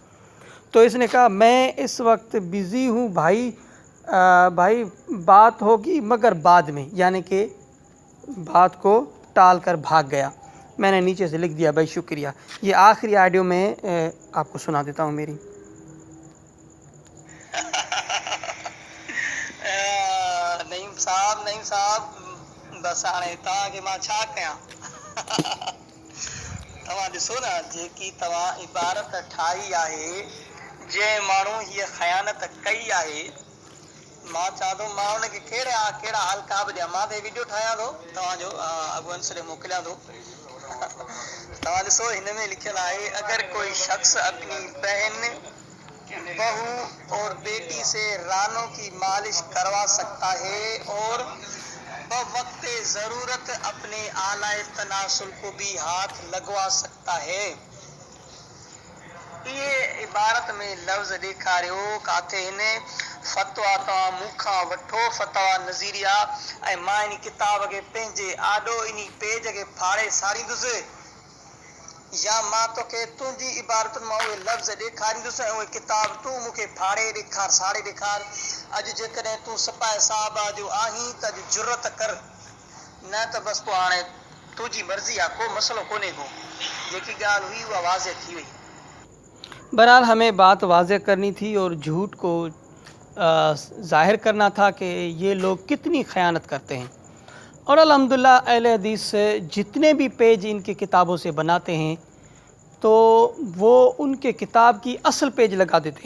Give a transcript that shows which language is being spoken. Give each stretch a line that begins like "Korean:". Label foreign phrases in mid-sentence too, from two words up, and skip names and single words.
Hindi: तो इसने कहा मैं इस वक्त बिज़ी हूँ भाई, भाई बात होगी मगर बाद में, यानी कि बात को टाल कर भाग गया। मैंने नीचे से लिख दिया भाई शुक्रिया। ये आखिरी ऑडियो में आपको सुना देता हूँ मेरी।
Sindhi: नईम साहब बस हाणे तव्हांखे मां छा कयां। तव्हां ॾिसो न जेकी तव्हां इबारत ठाही आहे जंहिं माण्हू हीअ ख़यानत कई आहे, मां चवां थो मां हुनखे कहिड़ा हल्का बि ॾियां। मां त वीडियो ठाहियां थो तव्हांजो अॻु अंश ॾे मोकिलियां थो। तव्हां ॾिसो हिन में लिखियलु आहे,
Hindi: अगर कोई शख्स अपनी बहन, बहू और बेटी से रानों की मालिश करवा सकता है और बवक्त जरूरत अपने आलाए तनासुल को भी हाथ लगवा सकता है। ये इबारत में
Sindhi: लफ्ज़ ॾेखारियो काथे हिन फतवा तव्हां मूंखां वठो, फतवा नज़ीरिया, ऐं मां इन किताब खे पंहिंजे आॾो इन पेज खे फाड़े साड़ींदुसि, या मां तोखे तुंहिंजी इबारतुनि मां उहे लफ़्ज़ ॾेखारींदुसि ऐं उहे किताब तूं मूंखे फाड़े ॾेखार, साड़े ॾेखार। अॼु जेकॾहिं तूं सिपाही साहिबा जो आहीं त अॼु जुरत कर, न त बसि पोइ हाणे तुंहिंजी मर्ज़ी आहे, को मसइलो कोन्हे को। जेकी ॻाल्हि हुई उहा वाज़े थी वई।
Hindi: बहरहाल हमें बात वाज़े करनी थी और झूठ को ज़ाहिर करना था कि ये लोग कितनी ख़यानत करते हैं। और अल्हम्दुलिल्लाह अहले हदीस से जितने भी पेज इनकी किताबों से बनाते हैं तो वो उनके किताब की असल पेज लगा देते हैं।